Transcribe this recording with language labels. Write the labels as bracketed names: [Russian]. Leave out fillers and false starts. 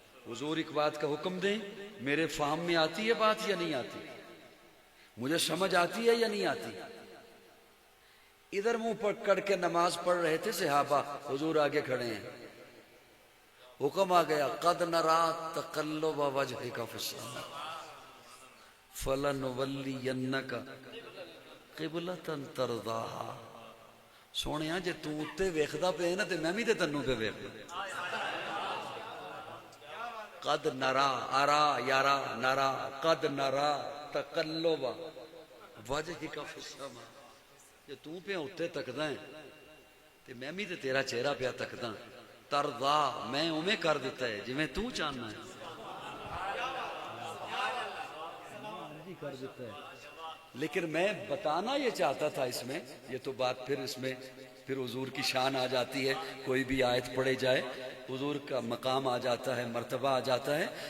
[Urdu] حضور ایک بات کا حکم دیں، میرے فہم میں آتی ہے بات یا نہیں آتی؟ مجھے سمجھ آتی ہے یا نہیں آتی؟ ادھر منہ پکڑ کے نماز پڑھ رہے تھے صحابہ، حضور آگے کھڑے ہیں، حکم آ گیا، [Arabic] قد نرا تقلب وجهک فی السماء فلنولینک قبلۃ ترضاها. [Punjabi] سونیا جے تو اتے ویکھدا پے نا تے میں بھی تے تینوں پہ ویکھدا. [Arabic] قد نرا، ارا یارا نرا، قد نرا تقلب وجهک فی السماء. [Punjabi] جے تو پہ اتے تکدا ہے تے میں بھی تے تیرا چہرہ پہ تکدا. ترضا، میں اوویں کر دیتا ہے جویں تو چاہنا ہے، کر دیتا ہے. [Urdu] لیکن میں بتانا یہ چاہتا تھا اس میں، یہ تو بات پھر اس میں پھر حضور کی شان آ جاتی ہے. کوئی بھی آیت پڑھے جائے حضور کا مقام آ جاتا ہے، مرتبہ آ جاتا ہے.